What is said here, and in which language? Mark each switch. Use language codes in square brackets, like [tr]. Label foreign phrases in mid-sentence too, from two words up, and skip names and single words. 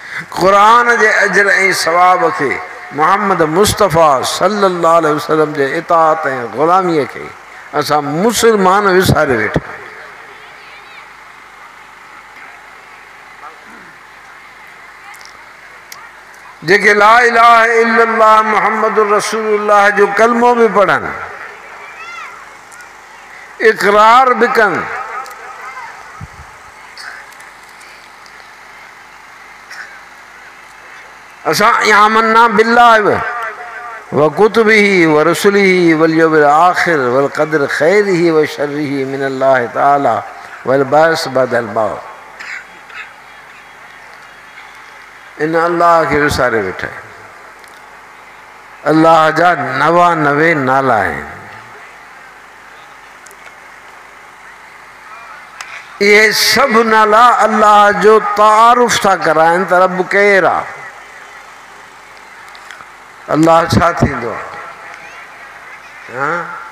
[sd] क़ुरान जे अजर ऐं सवाब खे मोहम्मद मुस्तफ़ा [ar] صلى الله عليه وسلم [sd] जे इताअत ऐं ग़ुलामीअ खे असां मुसलमान विसारे वेठा आहियूं। जेके [ar] لا إله إلا الله محمد رسول الله [sd] जो कलमो भी पढ़नि, इक़रार भी कनि, असां [ar] آمنا بالله وكتبه ورسله واليوم الآخر والقدر خيره وشره من الله تعالى والبعث بعد الموت. [sd] इन अल्लाह खे विसारे वेठा आहिनि। अल्लाह जा 99 नाला आहिनि। ये सभु नाला अल्लाह जो तारुफ़ था कराइनि त रब केरु आहे, अल्लाह छा थींदो आहे।